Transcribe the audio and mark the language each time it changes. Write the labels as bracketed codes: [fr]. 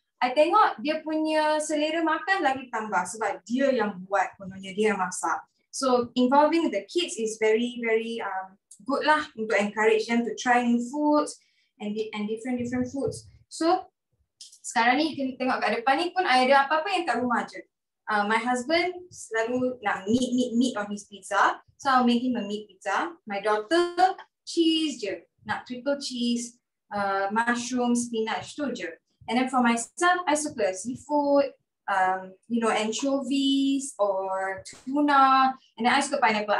[ms] I tengok dia punya selera makan lagi tambah sebab dia yang buat, kononnya dia yang masak. [en] So involving the kids is very, very good [ms] lah untuk [en] encourage them to try new foods and different foods. [ms] So sekarang ni kita tengok kat depan ni pun ada apa-apa yang kat rumah je. [en] My husband [ms] selalu nak [en] meat on his pizza, so I'll make him a meat pizza. My daughter cheese [ms] je, nak [en] triple cheese, mushroom, spinach [ms] tu je. [en] And then for myself, I [ms] suka [en] seafood, you know, anchovies or tuna. And then I suka pineapple.